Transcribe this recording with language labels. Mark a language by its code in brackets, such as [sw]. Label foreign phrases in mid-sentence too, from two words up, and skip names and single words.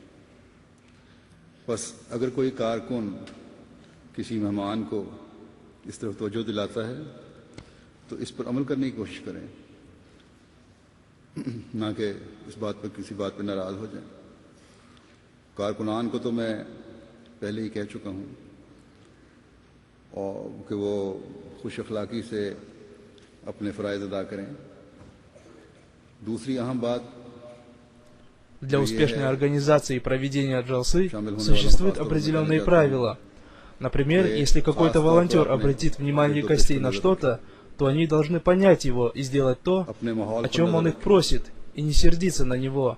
[ur] بس اگر کوئی کارکن کسی مہمان کو اس طرف توجہ دلاتا ہے تو اس پر عمل کرنے کی کوشش کریں، نہ کہ اس بات پر کسی بات پر ناراض ہو جائیں. کارکنان کو تو میں پہلے ہی کہہ چکا ہوں اور کہ وہ خوش اخلاقی سے اپنے فرائض ادا کریں. دوسری اہم بات, [ru] для успешной организации и проведения Джалсы существуют определенные правила. Например, если какой-то волонтер обратит внимание гостей на что-то, то они должны понять его и сделать то, о чем он их просит, и не сердиться на него.